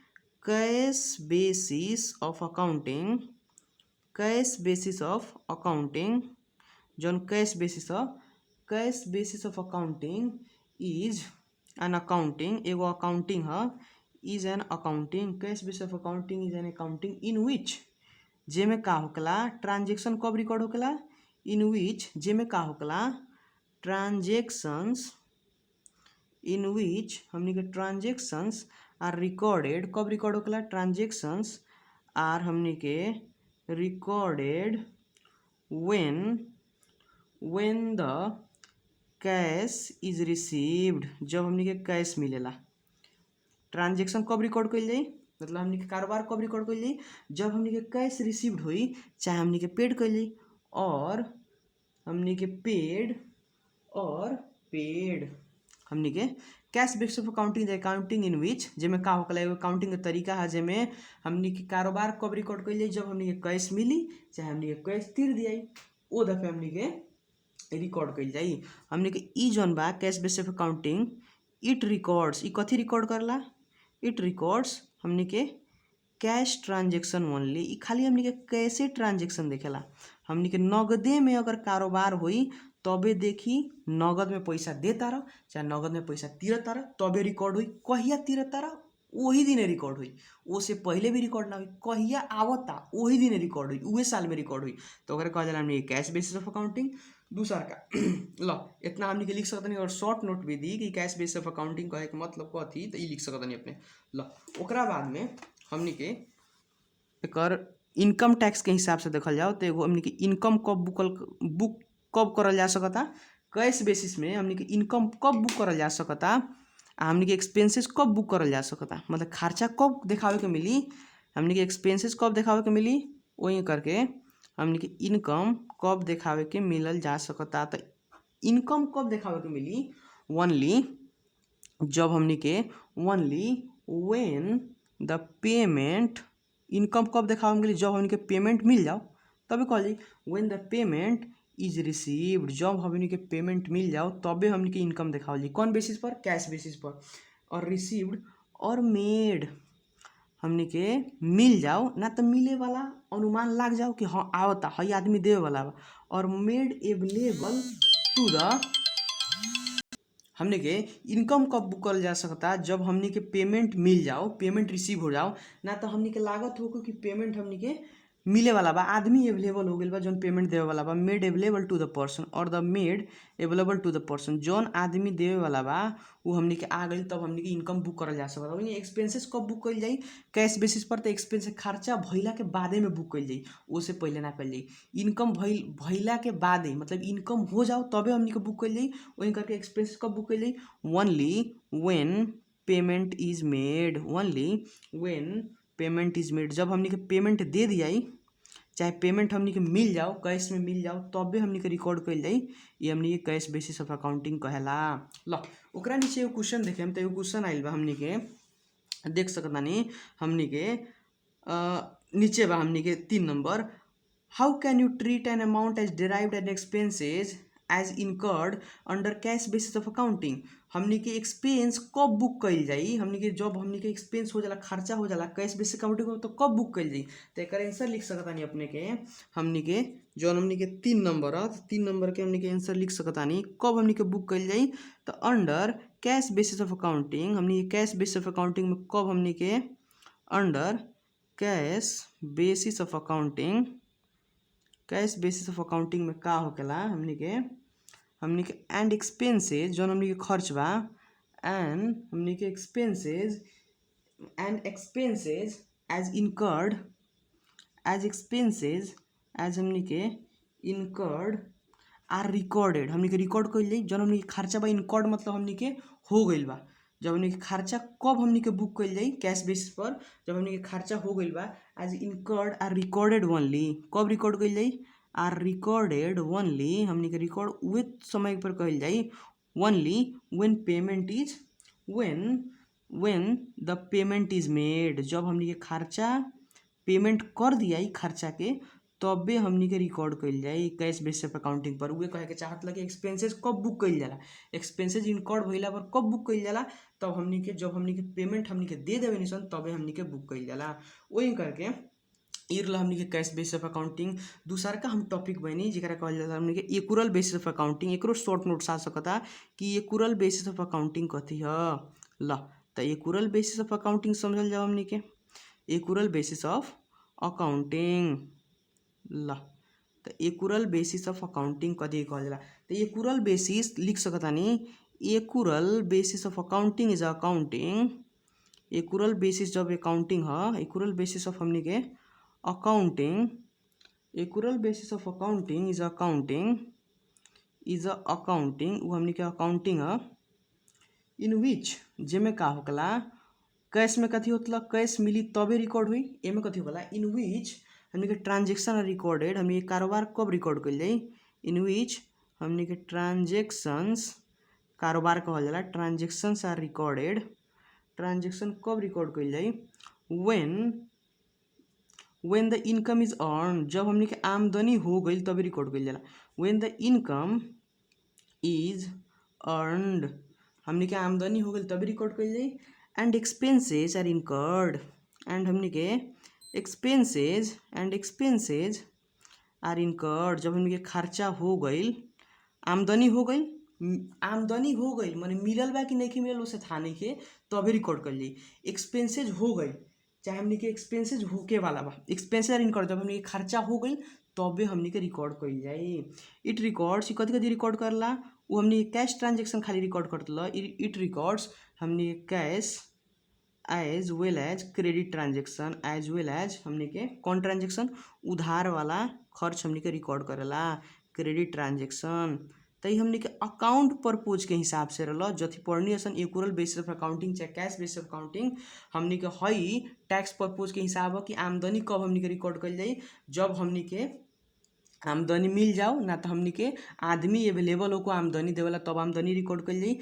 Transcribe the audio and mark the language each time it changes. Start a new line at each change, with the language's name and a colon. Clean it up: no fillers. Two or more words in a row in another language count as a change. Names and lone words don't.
English: cash basis of accounting, cash basis of accounting, जौन cash basis of accounting is an accounting,
Bhojpuri: एगो अकाउंटिंग है,
English: is an accounting, cash basis of accounting is an accounting in which,
Bhojpuri: जेमें का होकला ट्रांजेक्शन कब रिकॉर्ड होकला,
English: in which
Bhojpuri: जेमें का होकला ट्रांजेक्शंस,
English: in which
Bhojpuri: हमनी के
English: transactions are recorded,
Bhojpuri: कब रिकॉर्ड होकला
English: transactions are
Bhojpuri: हमनी के
English: recorded when the cash is received,
Bhojpuri: जब हमनी के कैश मिलेला। ट्रांजेक्शन कब रिकॉर्ड कइल जाई, मतलब हमनी के कारोबार कब रिकॉर्ड कइल जाई, जब हमनी के
English: cash received
Bhojpuri: हुई चाहे हमनी के पेड कइल जाई, और हमनी के पेड हमनी के
English: cash basis of accounting the accounting in which,
Bhojpuri: जेमें का होकला एगो अकाउंटिंग के तरीका है जेमें हमनी के कारोबार कब रिकॉर्ड कइल जाई, जब हमनी के कैश मिली चाहे हमनी के कैश तीर दियाई, ओ दफे हमनी के रिकॉर्ड कइल जाई। हमनी के ई जौन बा
English: cash basis of accounting, it records,
Bhojpuri: ई कथी रिकॉर्ड करला,
English: it records
Bhojpuri: हमनी के
English: cash transaction only,
Bhojpuri: ई खाली हमनी के कैसे ट्रांजेक्शन देखेला। हमनी के नगदे में अगर कारोबार हुई तबे देखी, नगद में पैसा देता रह चाहे नगद में पैसा तीरता रह तबे रिकॉर्ड हुई, कहिया तीरता रह वही दिन रिकॉर्ड हुई, उससे पहले भी रिकॉर्ड ना हुई, कहिया आवता वही दिन रिकॉर्ड हुई, उहे साल में रिकॉर्ड हुई, तो ओकरे कहल जाला हमनी के
English: cash basis of accounting.
Bhojpuri: दूसरा का ल इतना हमनी के लिख सकतनी, और
English: short note
Bhojpuri: भी दी कि
English: cash basis of accounting
Bhojpuri: कहे के मतलब कथी, तो ई लिख सकतनी अपने। ल ओकरा बाद में हमनी के एकर
English: income tax
Bhojpuri: के हिसाब से देखल जाओ तो एगो हमनी के इनकम कब बुक कब करल जा सकता,
English: cash basis
Bhojpuri: में हमनी के इनकम कब बुक करल जा सकता, आ हमनी के एक्सपेंसेस कब बुक करल जा सकता, मतलब खर्चा कब देखावे के मिली, हमनी के एक्सपेंसेस कब देखावे के मिली, वही करके हमनी के इनकम कब देखावे के मिलल जा सकता। तो इनकम कब देखावे के मिली, ओनली जब हमनी के
English: only when the payment,
Bhojpuri: इनकम कब देखावे मिली, जब हमनी के पेमेंट मिल जाओ तबे कहल जाई
English: when the payment is received,
Bhojpuri: जब हमनी के पेमेंट मिल जाओ तबे हमनी के इनकम देखावल जाई। कौन बेसिस पर,
English: cash basis
Bhojpuri: पर। और रिसीव्ड और मेड हमनी के मिल जाओ, ना तो मिले वाला अनुमान लाग जाओ कि हाँ आवता हई आदमी देवे वाला बा, और
English: made available to the,
Bhojpuri: हमने के इनकम कब बुक करल जा सकता, जब हमनी के पेमेंट मिल जाओ,
English: payment receive
Bhojpuri: हो जाओ, ना तो हमनी के लागत हो कि पेमेंट हमनी के मिले वाला बा, आदमी अवेलेबल हो गइल बा जौन पेमेंट देवे वाला बा,
English: made available to the person और the made available to the person,
Bhojpuri: जौन आदमी देवे वाला बा वो हमनी के आ गइल, तब हमनी के इनकम बुक करल जा सकता। वही एक्सपेंसेस कब बुक कइल जाई,
English: cash basis
Bhojpuri: पर। तो एक्सपेंस खर्चा भइला के बादे में बुक कइल जाई, ओसे पहले ना कइल जाई। इनकम भइला के बादे, मतलब इनकम हो जाओ तबे हमनी के बुक कइल जाई। वही करके एक्सपेंसेस कब बुक कइल जाई,
English: only when payment is made, only when payment is made,
Bhojpuri: जब हमनी के पेमेंट दे दियाई, चाहे पेमेंट हमनी के मिल जाओ, कैश में मिल जाओ, तबे हमनी के रिकॉर्ड कइल जाई। ये हमनी के
English: cash basis of accounting
Bhojpuri: कहेला। ल ओकरा नीचे एगो क्वेश्चन देखेम, तो एगो क्वेश्चन आइल बा हमनी के, देख सकतानी हमनी के नीचे बा हमनी के 3 नंबर,
English: how can you treat an amount as derived and expenses as incurred under cash basis of accounting.
Bhojpuri: हमनी के एक्सपेंस कब बुक कइल जाई, हमनी के जब हमनी के एक्सपेंस हो जाला, खर्चा हो जाला
English: cash basis accounting
Bhojpuri: में, तो कब बुक कइल जाई। तो एकर आंसर लिख सकतानी अपने के, हमनी के जौन हमनी के 3 नंबर है, 3 नंबर के हमनी के आंसर लिख सकतानी कब हमनी के बुक कइल जाई। तो
English: under cash basis of accounting,
Bhojpuri: हमनी के
English: cash basis of accounting
Bhojpuri: में कब हमनी के
English: under cash basis of accounting, cash basis of accounting
Bhojpuri: में का होकेला हमनी के
English: and expenses,
Bhojpuri: जौन हमनी के खर्च बा, एंड हमनी के
English: expenses and expenses as incurred, as expenses as
Bhojpuri: इनकर्ड, एज एक्सपेंसेज एज हमनी के
English: incurred are recorded,
Bhojpuri: हमनी के रिकॉर्ड कइल जाई। जौन हमनी के खर्चा बा, इनकर्ड मतलब हमनी के हो गइल बा। जब हमनी के खर्चा कब हमनी के बुक कइल जाई
English: cash basis
Bhojpuri: पर, जब हमनी के खर्चा हो गइल बा,
English: as incurred are recorded only,
Bhojpuri: कब रिकॉर्ड कइल जाई,
English: are recorded only,
Bhojpuri: हमनी के रिकॉर्ड उहे समय पर कइल जाई,
English: only when payment is, when the payment is made,
Bhojpuri: जब हमनी के खर्चा पेमेंट कर दिया खर्चा के, तबे हमनी के रिकॉर्ड कइल जाई
English: cash basis of accounting
Bhojpuri: पर। उहे कहे के चाहत लगे एक्सपेंसेस कब बुक कइल जाला,
English: expenses incurred
Bhojpuri: भइला पर कब बुक कइल जाला, तब हमनी के जब हमनी के पेमेंट हमनी के दे देवे निसन, तबे हमनी के बुक कइल जाला। वही करके ई रहल हमनी के
English: cash basis of accounting.
Bhojpuri: दूसरा का हम टॉपिक बनी जेकरा कहल जाला हमनी के
English: accrual basis of accounting.
Bhojpuri: एकरो
English: short notes
Bhojpuri: आ सकता कि
English: accrual basis of accounting
Bhojpuri: कथी ह। ल त
English: accrual basis of accounting
Bhojpuri: समझल जाओ हमनी के,
English: accrual basis of accounting.
Bhojpuri: ल त
English: accrual basis of accounting
Bhojpuri: कथी कहल जाला, त
English: accrual basis
Bhojpuri: लिख सकतानी,
English: accrual basis of accounting is accounting, accrual basis
Bhojpuri: जब अकाउंटिंग ह,
English: accrual basis of
Bhojpuri: हमनी के
English: accounting, accrual basis of accounting is accounting, is accounting, इज अकाउंटिंग,
Bhojpuri: वो हमनी के अकाउंटिंग ह,
English: in which,
Bhojpuri: जेमे का होकला, कैश में कथी होतला, कैश मिली तबे रिकॉर्ड हुई। एमे कथी होकला,
English: in which
Bhojpuri: हमनी के
English: transaction are recorded,
Bhojpuri: हमनी के कारोबार कब रिकॉर्ड कइल जाई,
English: in which
Bhojpuri: हमनी के ट्रांजेक्शंस, कारोबार कहल जाला,
English: transactions are recorded,
Bhojpuri: ट्रांजेक्शन कब रिकॉर्ड कइल जाई,
English: when the income is earn,
Bhojpuri: जब हमनी के आमदनी हो गई तभी रिकॉर्ड कइल जाला।
English: when the income is earned,
Bhojpuri: हमनी के आमदनी हो गई तभी रिकॉर्ड कइल जाई।
English: and expenses are incurred,
Bhojpuri: एंड हमनी के
English: expenses are incurred,
Bhojpuri: जब हमनी के खर्चा हो गई, आमदनी हो गई, माने मिलल बा कि नहीं मिलल उसे था नहीं के, तभी रिकॉर्ड कर ली। एक्सपेंसेज हो गई, चाहे हमनी के एक्सपेंसेज होके वाला बा,
English: expenses are incurred,
Bhojpuri: जब हमनी के खर्चा हो गई तबे हमनी के रिकॉर्ड कइल जाई।
English: it records,
Bhojpuri: कथी कथी रिकॉर्ड करला, वो हमनी के
English: cash transaction
Bhojpuri: खाली रिकॉर्ड करतला।
English: it records
Bhojpuri: हमनी के
English: cash as well as credit transaction, as well as
Bhojpuri: हमनी के कौन ट्रांजेक्शन, उधार वाला खर्च हमनी के रिकॉर्ड करेला,
English: credit transaction.
Bhojpuri: तो ये हमनी के
English: account purpose
Bhojpuri: के हिसाब से रहला, जथी पढ़नी असन
English: accrual basis of accounting
Bhojpuri: चाहे
English: cash basis of accounting,
Bhojpuri: हमनी के हई
English: tax purpose
Bhojpuri: के हिसाब है कि आमदनी कब हमनी के रिकॉर्ड कइल जाई, जब हमनी के आमदनी मिल जाओ, ना तो हमनी के आदमी अवेलेबल होको आमदनी देवेला तब आमदनी रिकॉर्ड कइल जाई।